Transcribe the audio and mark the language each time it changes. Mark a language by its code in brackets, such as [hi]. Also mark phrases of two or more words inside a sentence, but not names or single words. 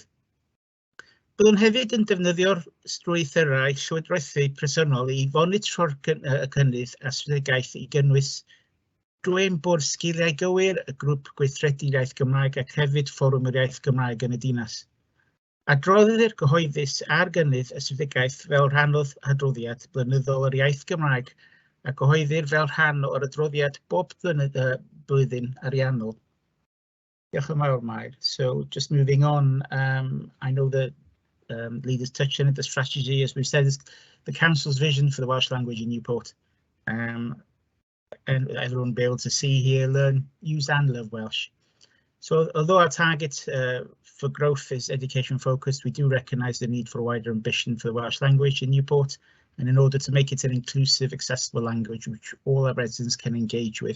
[cy] Byddwn hefyd yn defnyddio'r strwythurau llywodraethu presennol i fonitro'r cynnydd a strategaeth i gynnwys drwy'n bwrdd sgiliau gywir, y grŵp gweithredu iaith Gymraeg ac hefyd fforwm yr iaith Gymraeg yn y dinas. Adroddir gyhoeddus ar gynnydd y strategaeth fel rhan o'r adroddiad blynyddol yr iaith Gymraeg a gyhoeddir fel rhan o'r adroddiad bob blwyddyn ariannol. Diolch yn fawr, Mair. [en] So just moving on, I know that leaders touched on it, the strategy, as we've said, is the Council's vision for the Welsh language in Newport. And everyone will be able to see here, learn, use and love Welsh. So although our target for growth is education focused, we do recognise the need for a wider ambition for the Welsh language in Newport, and in order to make it an inclusive, accessible language which all our residents can engage with.